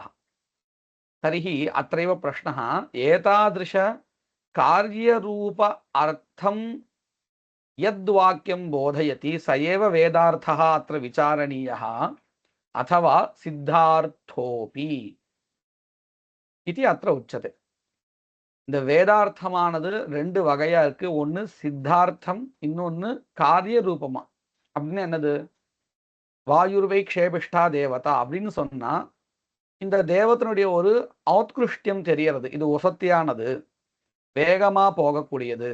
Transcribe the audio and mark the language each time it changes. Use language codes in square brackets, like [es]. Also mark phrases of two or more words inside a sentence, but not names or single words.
[sa] तर्हि अत्रैव प्रश्नः, एतादृश कार्यरूप अर्थं यद्वाक्यं बोधयति स एव वेदार्थः अत्र विचारणीयः अथवा सिद्धार्थोऽपि इति अत्र उच्यते। [ta] இந்த வேதார்த்தமானது ரெண்டு வகையா இருக்கு. ஒன்று சித்தார்த்தம், இன்னொன்று காரிய ரூபமா. அப்படின்னு என்னது? [sa] वायुर्वै क्षेपिष्ठा देवता [ta] அப்படின்னு சொன்னா இந்த தேவதனுடைய ஒரு ஔத்கிருஷ்டியம் தெரியறது, இது வசத்தியானது, வேகமா போகக்கூடியது.